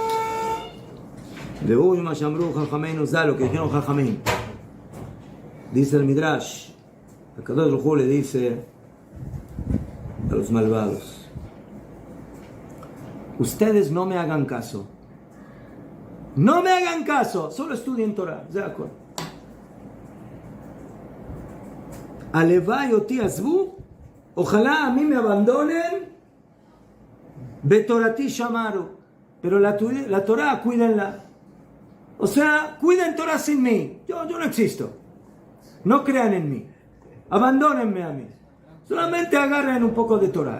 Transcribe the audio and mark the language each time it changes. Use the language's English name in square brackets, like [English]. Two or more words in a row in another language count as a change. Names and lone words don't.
[Spanish] Lo que dijeron Jajamín, dice el Midrash, el Kadosh Baruj Hu le dice a los malvados: ustedes no me hagan caso, solo estudien Torah. [Hebrew] הלוואי אותי עזבו, [Spanish] ojalá a mí me abandonen, [Hebrew] בתורתי שמרו, [Spanish] pero la Torah cuídenla. O sea, cuiden Torah sin mí. Yo no existo. No crean en mí. Abandónenme a mí. Solamente agarren un poco de Torah.